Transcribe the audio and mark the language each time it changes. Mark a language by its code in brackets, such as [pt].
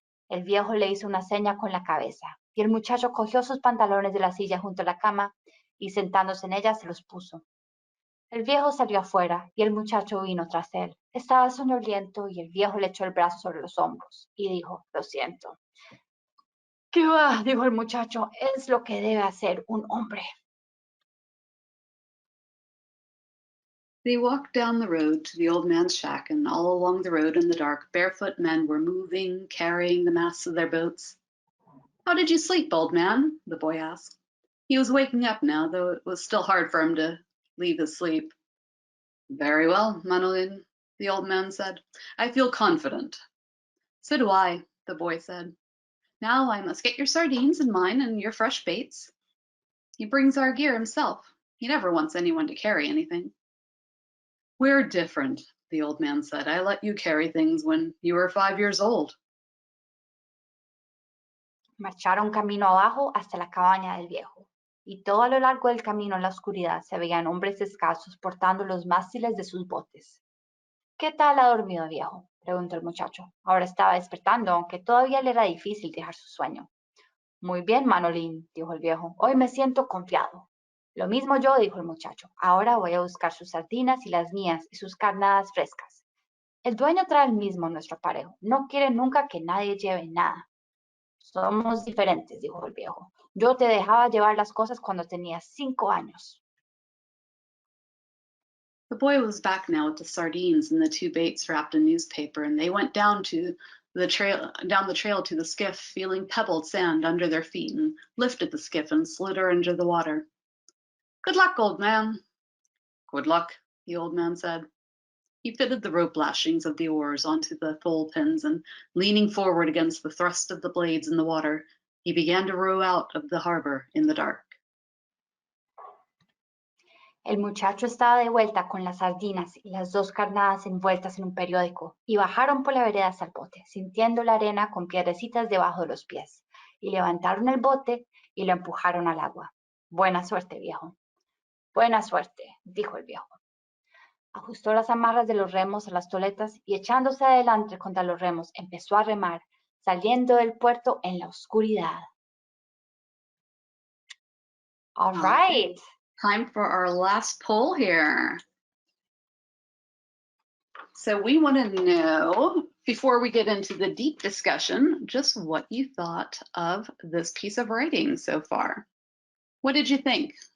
[es] El viejo le hizo una seña con la cabeza, y el muchacho cogió sus pantalones de la silla junto a la cama y sentándose en ella se los puso. El viejo salió afuera y el muchacho vino tras él. Estaba soñoliento y el viejo le echó el brazo sobre los hombros y dijo, lo siento. ¿Qué va? Dijo el muchacho, es lo que debe hacer un hombre. [en] They walked down the road to the old man's shack, and all along the road in the dark, barefoot men were moving, carrying the masts of their boats. How did you sleep, old man? The boy asked. He was waking up now, though it was still hard for him to leave his sleep. Very well, Manolin, the old man said. I feel confident. So do I, the boy said. Now I must get your sardines and mine and your fresh baits. He brings our gear himself. He never wants anyone to carry anything. We're different, the old man said. I let you carry things when you were 5 years old. [es] Marcharon camino abajo hasta la cabaña del viejo, y todo a lo largo del camino en la oscuridad se veían hombres descalzos portando los mástiles de sus botes. ¿Qué tal ha dormido, viejo?, preguntó el muchacho. Ahora estaba despertando, aunque todavía le era difícil dejar su sueño. Muy bien, Manolín, dijo el viejo. Hoy me siento confiado. Lo mismo yo, dijo el muchacho. Ahora voy a buscar sus sardinas y las mías y sus carnadas frescas. El dueño trae el mismo nuestro aparejo. No quiere nunca que nadie lleve nada. Somos diferentes, dijo el viejo. Yo te dejaba llevar las cosas cuando tenías 5 años. [en] The boy was back now with the sardines and the 2 baits wrapped in newspaper, and they went down the trail to the skiff, feeling pebbled sand under their feet, and lifted the skiff and slid her into the water. Good luck, old man. Good luck, the old man said. He fitted the rope lashings of the oars onto the thole pins, and leaning forward against the thrust of the blades in the water, he began to row out of the harbor in the dark. [es] El muchacho estaba de vuelta con las sardinas y las 2 carnadas envueltas en un periódico, y bajaron por la vereda hasta el bote, sintiendo la arena con piedrecitas debajo de los pies, y levantaron el bote y lo empujaron al agua. Buena suerte, viejo. Buena suerte, dijo el viejo. Ajustó las amarras de los remos a las toletas y echándose adelante contra los remos, empezó a remar, saliendo del puerto en la oscuridad. [en] All right. Time for our last poll here. So we want to know, before we get into the deep discussion, just what you thought of this piece of writing so far. What did you think?